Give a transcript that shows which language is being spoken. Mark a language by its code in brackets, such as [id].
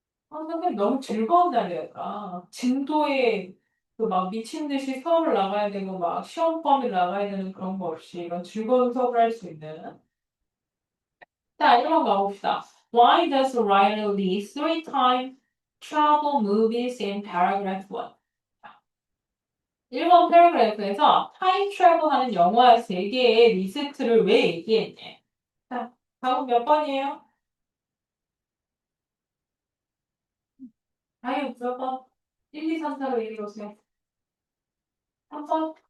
[ko] 선생님 너무 즐거운 날이었다. 진도에 그 막 미친 듯이 수업을 나가야 되고 막 시험 범위 나가야 되는 그런 거 없이 이런 즐거운 수업을 할 수 있는. 자, 1번 가봅시다. [en] Why does the writer list three time travel movies in paragraph 1? [ko] 1번 패러그래프에서 타임 트래블 하는 영화 3개의 리스트를 왜 얘기했냐? 자, 답은 몇 번이에요? 아유, 몇 번? 1, 2, 3, 4로 얘기해 보세요. 3번?